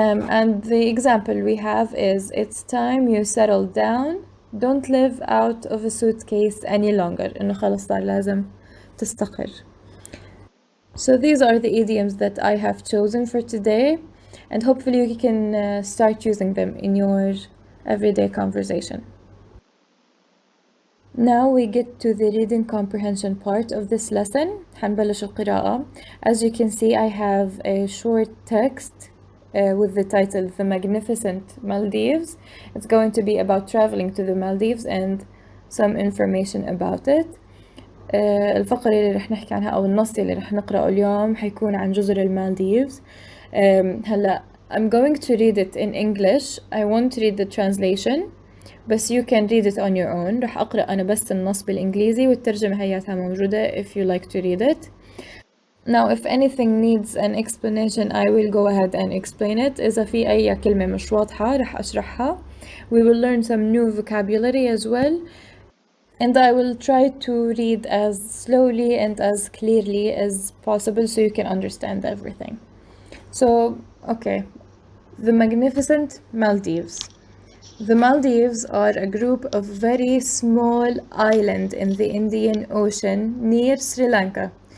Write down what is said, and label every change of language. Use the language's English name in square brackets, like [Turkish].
[English] And the example we have is it's time you settle down, don't live out of a suitcase any longer. [Arabic] إنه خلص صار لازم تستقر. [English] So these are the idioms that I have chosen for today, and hopefully you can start using them in your everyday conversation. Now we get to the reading comprehension part of this lesson. [Arabic] حنبلش القراءة. [English] As you can see, I have a short text with the title The Magnificent Maldives. It's going to be about traveling to the Maldives and some information about it. [Arabic] الفقرة اللي رح نحكي عنها أو النص اللي رح نقرأه اليوم حيكون عن جزر المالديفز. [English] هلا I'm going to read it in English. I won't read the translation, بس you can read it on your own. [Arabic] رح أقرأ أنا بس النص بالإنجليزي والترجمة هياتها موجودة [English] if you like to read it. Now if anything needs an explanation I will go ahead and explain it. [Arabic] إذا في أي كلمة مش واضحة رح أشرحها. [English] We will learn some new vocabulary as well. And I will try to read as slowly and as clearly as possible so you can understand everything. So, okay, The magnificent Maldives. The Maldives are a group of very small islands in the Indian Ocean near Sri Lanka.